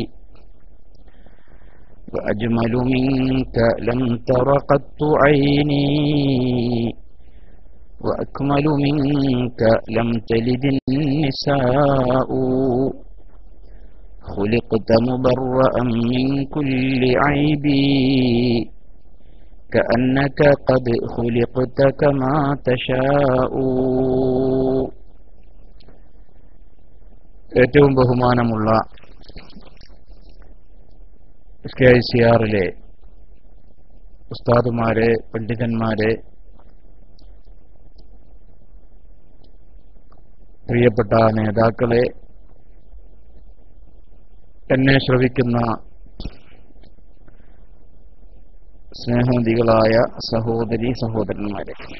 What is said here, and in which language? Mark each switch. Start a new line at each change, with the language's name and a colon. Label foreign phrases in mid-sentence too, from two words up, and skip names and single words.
Arabic: وأجمل منك لم تر قط عيني وأكمل منك لم تلد النساء. خلقت مبرأ من كل عيب كأنك قد خلقت كما تشاء.
Malayalam: ഏറ്റവും ബഹുമാനമുള്ള SKICRലെ ഉസ്താദുമാരെ, പണ്ഡിതന്മാരെ, പ്രിയപ്പെട്ട നേതാക്കളെ, എന്നെ ശ്രവിക്കുന്ന സ്നേഹനിധികളായ സഹോദരി സഹോദരന്മാരെ,